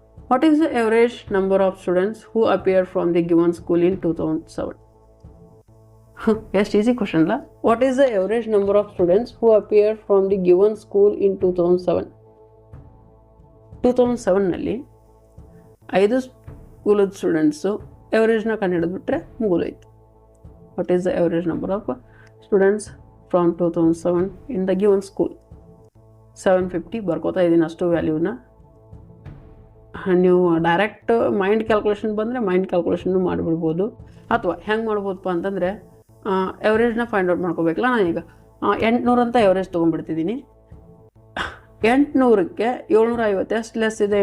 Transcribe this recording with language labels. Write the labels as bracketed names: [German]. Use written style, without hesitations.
[English] What is the average number of students who appear from the given school in 2007? Yes, easy question la. What is the average number of students who appear from the given school in 2007? [Kannada] 2007 ನಲ್ಲಿ 5 ಸ್ಕೂಲದ students ಎವರೇಜ್ನ ಕಂಡುಹಿಡಿದ್ಬಿಟ್ರೆ ಮುಗಿದೋಯ್ತು. [English] What is the average number of students from 2007 in the given school? [Kannada] 750 ಬರ್ಕೋತಾ ಇದ್ದೀನಿ ಅಷ್ಟು ವ್ಯಾಲ್ಯೂನ. ನೀವು direct mind calculation ಬಂದರೆ mind calculation ಮಾಡಿಬಿಡ್ಬೋದು, ಅಥವಾ ಹೆಂಗೆ ಮಾಡ್ಬೋದಪ್ಪ ಅಂತಂದರೆ ಎವರೇಜ್ನ find out ಮಾಡ್ಕೋಬೇಕಲ್ಲ. ನಾನೀಗ 800 ಅಂತ ಎವರೇಜ್ ತೊಗೊಂಡ್ಬಿಡ್ತಿದ್ದೀನಿ. 800ಕ್ಕೆ 750 ಎಷ್ಟು ಲೆಸ್ ಇದೆ?